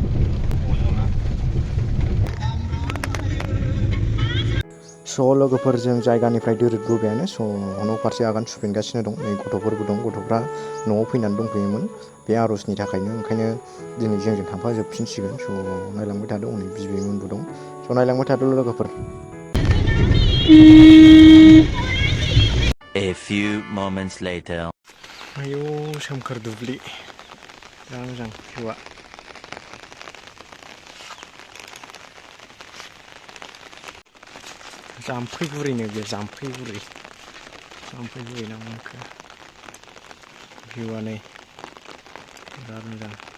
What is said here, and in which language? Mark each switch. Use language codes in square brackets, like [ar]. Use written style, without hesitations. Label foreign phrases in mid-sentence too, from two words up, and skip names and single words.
[brx] स' लोगोफोर जों जायगानिफ्राय दोरोदबोबायानो स' न' फारसे आगान सुफिनगासिनो दं नै गथ'फोरबो दं गथ'फ्रा न'आव फैनानै दंफैयोमोन बे आर'जनि थाखायनो ओंखायनो दिनै जोंजों थांफाजोबफिनसिगोन स' नायलांबाय थादो हनै बिबैमोनबो दं स' नायलांबाय थादोल' लोगोफोर [en] A few moments later. [brx] आयौ सोमखोर दुब्लि बिराद मोजां भिउआ जाम्फै बुरैनो बे जाम्फै बुरै ना मोनखो भिउआ नै बिराद मोजां